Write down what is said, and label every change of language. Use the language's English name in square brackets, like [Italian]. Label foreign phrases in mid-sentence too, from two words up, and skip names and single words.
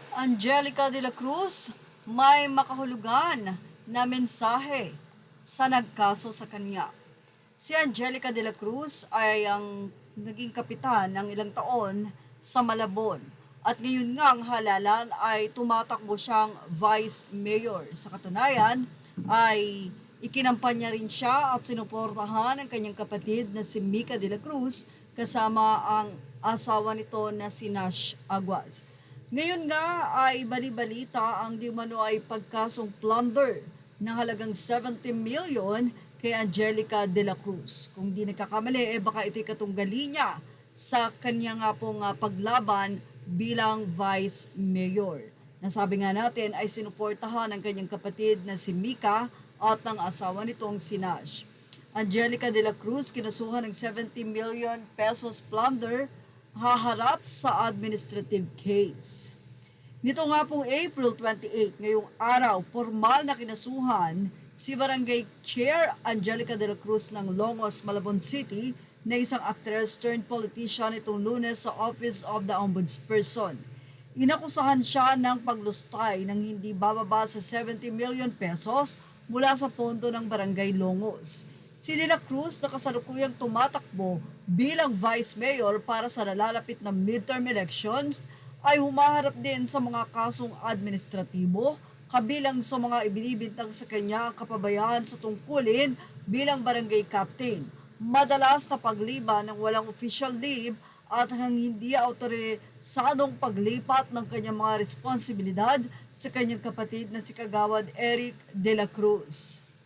[Filipino] Angelica de la Cruz may makahulugan na mensahe sa nagkaso sa kanya. Si Angelica de la Cruz ay ang naging kapitan ng ilang taon sa Malabon at ngayon nga ang halalan ay tumatakbo siyang [English] vice mayor. [Filipino] Sa katunayan ay ikinampanya rin siya at sinuportahan ang kanyang kapatid na si Mica de la Cruz kasama ang asawa nito na si Nash Aguas. Ngayon nga ay balibalita ang di umano ay pagkasong plunder ng halagang 70 million kay Angelica de la Cruz. Kung di nagkakamali, baka ito'y katunggali niya sa kanya nga pong paglaban bilang [English] vice mayor. [Filipino] Nasabi nga natin ay sinuportahan ng kanyang kapatid na si Mica at ng asawa nitong si Nash. Angelica de la Cruz kinasuhan ng [English] 70 million pesos plunder, [Filipino] haharap sa administrative case. Nito nga pong April 28, ngayong araw, formal na kinasuhan si Barangay Chair Angelica de la Cruz ng Longos, Malabon City na isang [English] actress turned politician [Filipino] itong Lunes sa Office of the Ombudsperson. Inakusahan siya ng paglustay ng hindi bababa sa [English] 70 million pesos [Filipino] mula sa pondo ng Barangay Longos. Si De La Cruz na kasalukuyang tumatakbo bilang [English] Vice Mayor [Filipino] para sa nalalapit na [English] midterm elections [Filipino] ay humaharap din sa mga kasong administratibo kabilang sa mga ibinibintang sa kanya ang kapabayaan sa tungkulin bilang [English] barangay captain, [Filipino] madalas na pagliban ng walang [English] official leave [Filipino] at ang hindi autorisadong paglipat ng kanyang mga responsibilidad sa kanyang kapatid na si Kagawad Eric De La Cruz.